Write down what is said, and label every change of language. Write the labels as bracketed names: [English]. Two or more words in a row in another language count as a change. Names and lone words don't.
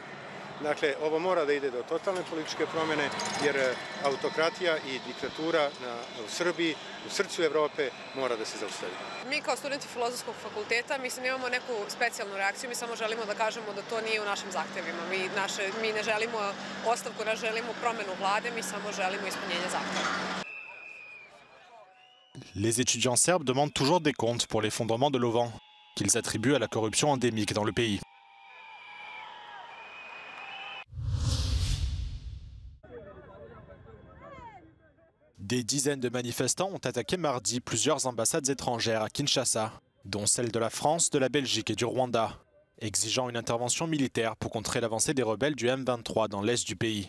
[Serbian] Dakle, ovo mora da ide do totalne političke promjene, jer autokratija i diktatura u Srbiji, u srcu Evrope, mora da se zaustavi. Mi kao studenti Filozofskog fakulteta, mislim, imamo neku specijalnu reakciju, mi samo želimo da kažemo da to nije u našim zahtevima. Mi ne želimo ostavku, ne želimo promenu vlade, mi samo želimo ispunjenje zahteva. [French] Les étudiants serbes demandent toujours des comptes pour l'effondrement de l'auvent, qu'ils attribuent à la corruption endémique dans le pays. Des dizaines de manifestants ont attaqué mardi plusieurs ambassades étrangères à Kinshasa, dont celle de la France, de la Belgique et du Rwanda, exigeant une intervention militaire pour contrer l'avancée des rebelles du M23 dans l'est du pays.